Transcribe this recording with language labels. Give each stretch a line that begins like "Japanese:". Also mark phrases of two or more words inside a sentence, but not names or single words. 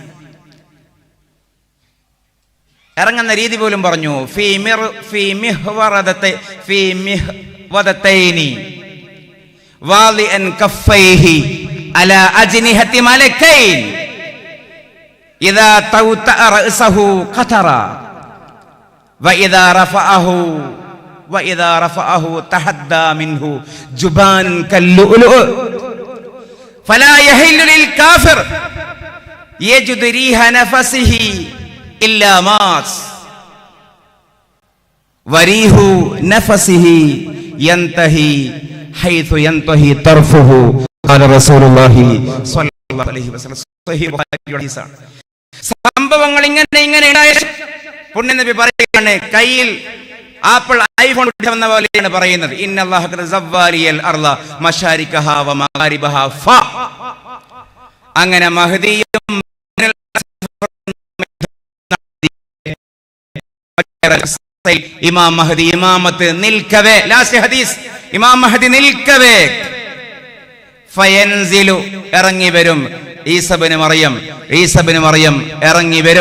Malayalam: ഇറങ്ങുന്ന രീതി പോലും പറഞ്ഞു.
Arabic: في مهرودتين واضعا كفيه على أجنحة ملكين إذا طأطأ رأسه قطر وإذا رفعه تحدى منه جبان كاللؤلؤ فلا يحل للكافر يجد ريح نفسه إلا مات وريح نفسه ينتهي حيث ينتهي طرفه قال رسول الله صلى الله عليه وسلم صحيح ബുഖാരി.
Malayalam: സംഭവങ്ങൾ ഇങ്ങനെ പുണ്യനബി പറയുകയാണ്, കയ്യിൽ ആപ്പിൾ ഐഫോൺ വന്ന പോലെയാണ് പറയുന്നത്.
Arabic: إن الله قد زوى لي الأرض مشارقها ومغاربها ف.
Malayalam: അങ്ങനെ മഹ്ദിയും ഇമാം മഹ്ദി ഇമാമത്ത് നിൽക്കവേ, ലാസ്റ്റ് ഹദീസ്, ഇമാം മഹ്ദി നിൽക്കവേ ഫയൻസിലു ഇറങ്ങി വരും ഈസബിന് മറിയം ഇറങ്ങി വരും.